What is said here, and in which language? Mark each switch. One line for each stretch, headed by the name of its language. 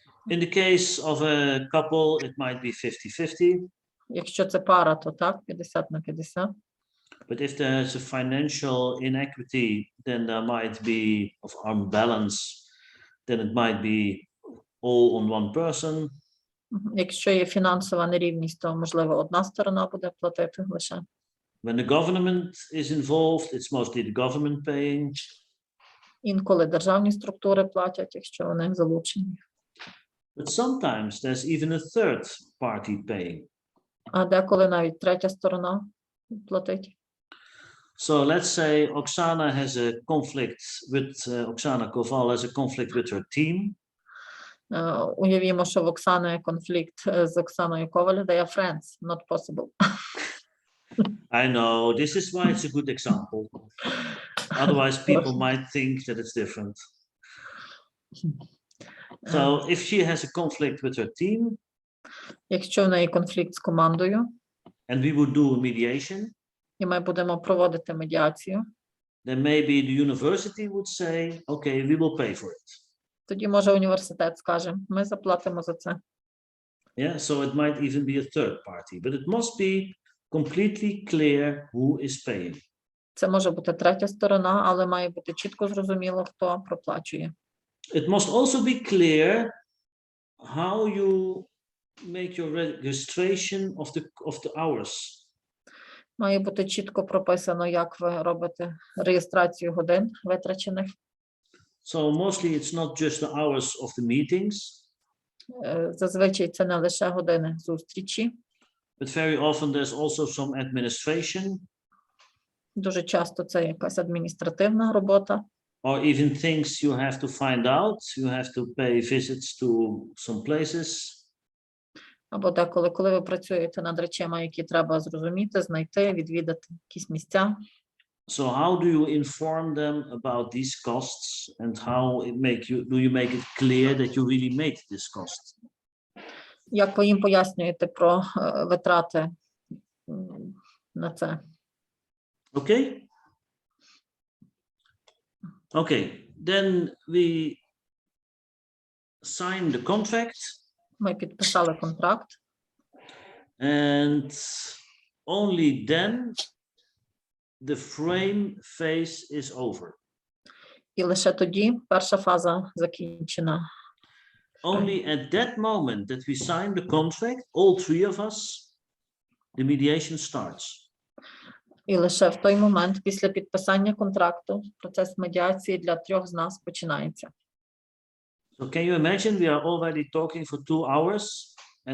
English: In the case of a couple, it might be 50-50.
Ukrainian: Якщо це пара, то так, 50 на 50.
English: But if there's a financial inequity, then there might be of unbalance, then it might be all on one person.
Ukrainian: Якщо є фінансова нерівність, то, можливо, одна сторона буде платити лише.
English: When the government is involved, it's mostly the government paying.
Ukrainian: Інколи державні структури платять, якщо вони залучені.
English: But sometimes there's even a third party paying.
Ukrainian: А деколи навіть третя сторона платить.
English: So let's say Oksana has a conflict with Oksana Koval has a conflict with her team.
Ukrainian: Уявімо, що в Оксани конфлікт з Оксаною Коваль.
English: They are friends, not possible. I know, this is why it's a good example. Otherwise, people might think that it's different. So if she has a conflict with her team,
Ukrainian: якщо в неї конфлікт з командою,
English: and we would do a mediation,
Ukrainian: і ми будемо проводити медіацію,
English: then maybe the university would say, okay, we will pay for it.
Ukrainian: тоді, може, університет скаже, ми заплатимо за це.
English: Yeah, so it might even be a third party, but it must be completely clear who is paying.
Ukrainian: Це може бути третя сторона, але має бути чітко зрозуміло, хто проплачує.
English: It must also be clear how you make your registration of the hours.
Ukrainian: Має бути чітко прописано, як ви робите реєстрацію годин витрачених.
English: So mostly it's not just the hours of the meetings.
Ukrainian: Зазвичай це не лише години зустрічі.
English: But very often there's also some administration.
Ukrainian: Дуже часто це якась адміністративна робота.
English: Or even things you have to find out. You have to pay visits to some places.
Ukrainian: Або деколи, коли ви працюєте над речами, які треба зрозуміти, знайти, відвідати якісь місця.
English: So how do you inform them about these costs and how do you make it clear that you really made this cost?
Ukrainian: Як ви їм пояснюєте про витрати на це?
English: Okay. Okay. then we sign the contract.
Ukrainian: Ми підписали контракт.
English: And only then the frame phase is over.
Ukrainian: І лише тоді перша фаза закінчена.
English: Only at that moment that we sign the contract, all three of us, the mediation starts.
Ukrainian: І лише в той момент, після підписання контракту, процес медіації для трьох з нас починається.
English: So can you imagine we are already talking for 2 hours and